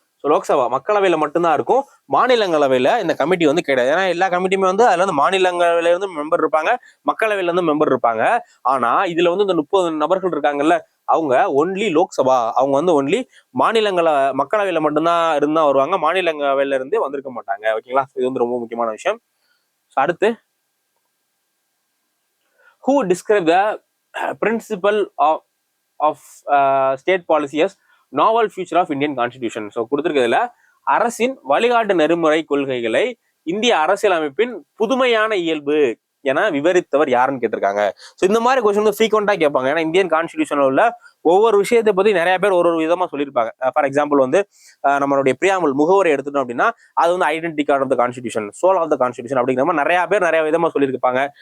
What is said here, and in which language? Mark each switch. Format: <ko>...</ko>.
<ta>லோக்சபா மக்களவையில மட்டும்தான் இருக்கும். மாநிலங்களவையில இந்த கமிட்டி வந்து கிடையாது. ஏன்னா எல்லா கமிட்டியுமே வந்து அதுல இருந்து மாநிலங்களவையில இருந்து மெம்பர் இருப்பாங்க, மக்களவையில இருந்து மெம்பர் இருப்பாங்க. ஆனா இதுல வந்து இந்த 30 நபர்கள் இருக்காங்கல்ல, அவங்க ஒன்லி லோக்சபா. அவங்க வந்து ஒன்லி மக்களவையில மட்டும்தான் இருந்தா வருவாங்க, மாநிலங்களவையில இருந்து வந்திருக்க மாட்டாங்க. ஓகேங்களா? இது வந்து ரொம்ப முக்கியமான விஷயம்.</ta> <en>அடுத்து who describe the principle of state policy as novel future of Indian Constitution.</en> <ta>So கொடுத்துருக்கிறதுல அரசின் வழிகாட்டு நெறிமுறை கொள்கைகளை இந்திய அரசியலமைப்பின் புதுமையான இயல்பு என விவரித்தவர் யாருன்னு கேட்டிருக்காங்க. ஸோ இந்த மாதிரி கொஸ்டின் வந்து ஃப்ரீக்வெண்டா கேட்பாங்க. ஏன்னா இந்தியன் கான்ஸ்டிடியூஷன்ல உள்ள ஒவ்வொரு விஷயத்தை பத்தி நிறைய பேர் ஒரு விதமா சொல்லியிருப்பாங்க. ஃபார் எக்ஸாம்பிள் வந்து நம்மளுடைய பிரியாமல் முகவரை எடுத்துட்டோம் அப்படின்னா அது வந்து identity card of the constitution, soul of the constitution அப்படிங்கிற மாதிரி நிறைய பேர் நிறைய விதமா சொல்லியிருப்பாங்க.</ta>